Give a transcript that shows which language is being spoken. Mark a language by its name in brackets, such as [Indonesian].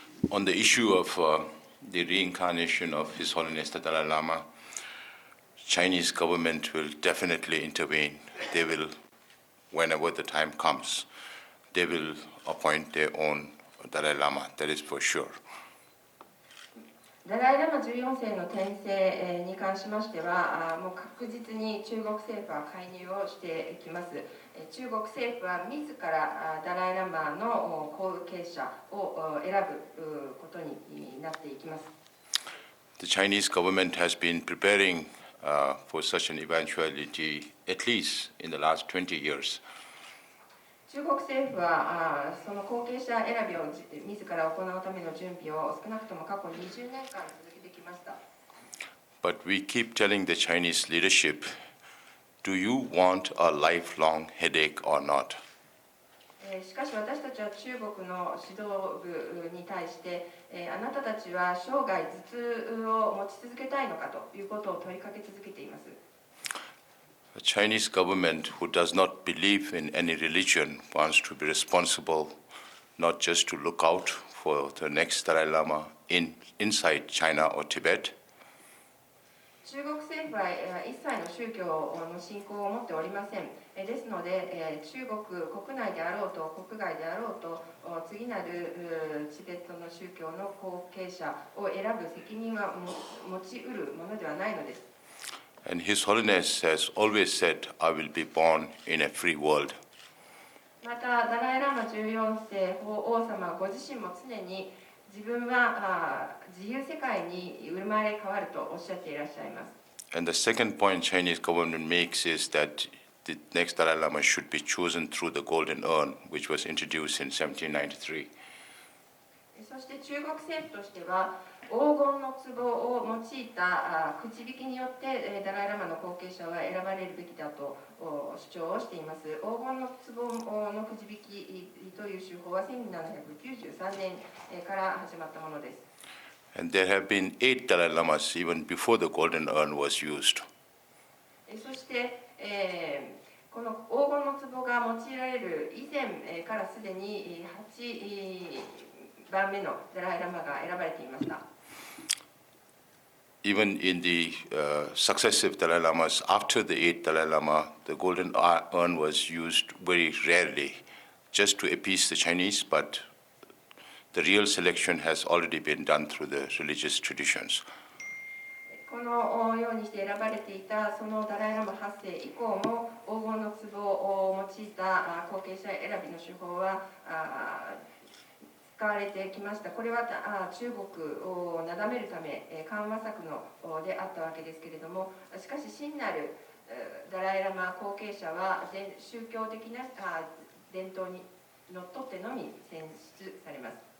[English] On the issue of the reincarnation of His Holiness the Dalai Lama, Chinese government will definitely intervene. They will, whenever the time comes, they will appoint their own Dalai Lama. That is for sure. [Japanese] ダライラマ14世の転生に関しましては、もう確実に中国政府は介入をしていきます。中国政府は自らダライラマの後継者を選ぶことになっていきます。 [English] The Chinese government has been preparing for such an eventuality at least in the last 20 years. [Japanese] 中国政府はその後継者選びを自ら行うための準備を少なくとも過去20年間続けてきました。 [English] But we keep telling the Chinese leadership, do you want a lifelong headache or not? [Japanese] しかし私たちは中国の指導部に対して、あなたたちは生涯頭痛を持ち続けたいのかということを問いかけ続けています。 [English] The Chinese government, who does not believe in any religion, wants to be responsible not just to look out for the next Dalai Lama inside China or Tibet. [Japanese] 中国政府は一切の宗教の信仰を持っておりません。ですので、中国国内であろうと国外であろうと、次なるチベットの宗教の後継者を選ぶ責任は持ち得るものではないのです。 [English] And His Holiness has always said, I will be born in a free world. [Japanese] また、ダライラマ14世法王様ご自身も常に自分は自由世界に生まれ変わるとおっしゃっていらっしゃいます。 [English] And the second point Chinese government makes is that the next Dalai Lama should be chosen through the golden urn, which was introduced in 1793. [Japanese] そして中国政府としては、黄金の壺を用いたくじ引きによってダライラマの後継者は選ばれるべきだと主張をしています。黄金の壺のくじ引きという手法は1793年から始まったものです。 [English] And there have been 8 Dalai Lamas even before the golden urn was used. [Japanese] そして、この黄金の壺が用いられる以前からすでに8番目のダライラマが選ばれていました。 [English] Even in the successive Dalai Lamas, after the 8th Dalai Lama, the golden urn was used very rarely, just to appease the Chinese, but the real selection has already been done through the religious traditions. [Japanese] このようにして選ばれていたそのダライラマ8世以降も黄金の壺を用いた後継者選びの手法は使われてきました。これは中国をなだめるため緩和策のであったわけですけれども、しかし真なるダライラマ後継者は宗教的な伝統にのっとってのみ選出されます。